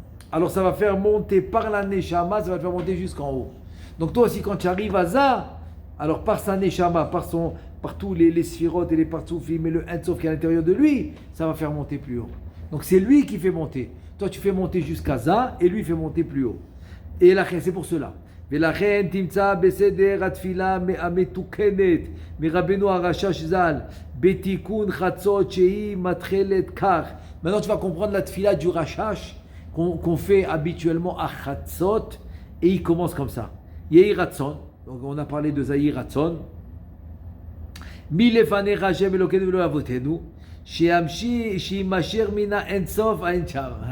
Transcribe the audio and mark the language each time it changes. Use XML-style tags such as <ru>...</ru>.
<fr>Alors ça va faire monter par la neshama, ça va le faire monter jusqu'en haut. Donc toi aussi quand tu arrives à ça, alors par sa neshama, par tous les sphirotes et les partsoufim et le Ensof qui est à l'intérieur de lui, ça va faire monter plus haut. Donc c'est lui qui fait monter. Toi tu fais monter jusqu'à Ça et lui fait monter plus haut. Et la c'est pour cela.</fr> <he>ולכן תמצא בסדר התפילה המתוקנת מרבנו הרש"ש ז"ל בתיקון חצות שהיא מתחילת כך.</he> <fr>Maintenant tu vas comprendre la tfila du Rashash qu'on fait habituellement à Chatzot et il commence comme ça.</fr> <he>Yehi Ratzon,</he> <fr>donc on a parlé de</fr> <he>Zahi Ratzon. Mi lefanecha Hashem Elokeinu v'lo avotenu שימשך מן האינסוף עין שם.</he>